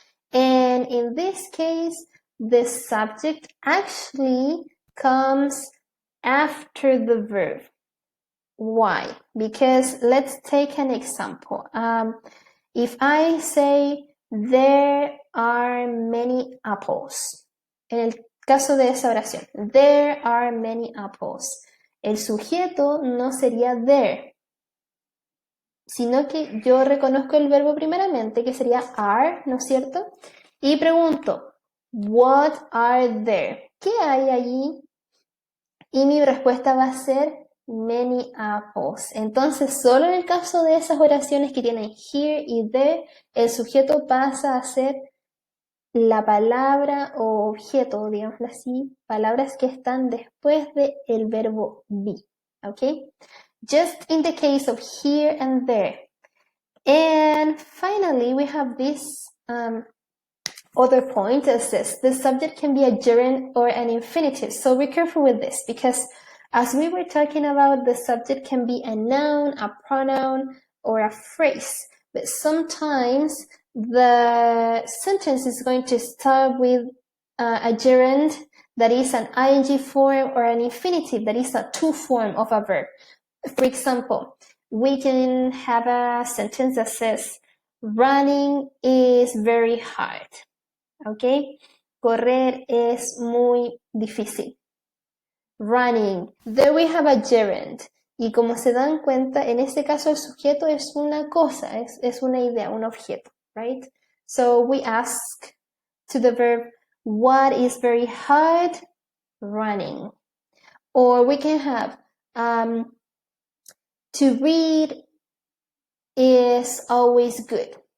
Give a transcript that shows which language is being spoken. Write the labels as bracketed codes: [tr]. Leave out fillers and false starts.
[en] And in this case, the subject actually comes after the verb. Why? Because let's take an example. If I say, there are many apples. [es] En el caso de esa oración, there are many apples. El sujeto no sería there, sino que yo reconozco el verbo primeramente, que sería are, ¿no es cierto? [en] Y pregunto, what are there? [es] ¿Qué hay allí? Y mi respuesta va a ser many apples. Entonces, solo en el caso de esas oraciones que tienen here y there, el sujeto pasa a ser la palabra o objeto, digámoslo así, palabras que están después del verbo be. ¿Ok? [en] Just in the case of here and there. And finally, we have this other point that says the subject can be a gerund or an infinitive. So be careful with this, because as we were talking about, the subject can be a noun, a pronoun, or a phrase. But sometimes the sentence is going to start with a gerund that is an ing form or an infinitive that is a to form of a verb. For example, we can have a sentence that says, running is very hard. [es] ¿Ok? Correr es muy difícil. Running. [en] There we have a gerund. [es] Y como se dan cuenta, en este caso el sujeto es una cosa, es una idea, un objeto, right? [en] So we ask to the verb, what is very hard? Running. Or we can have, to read is always good.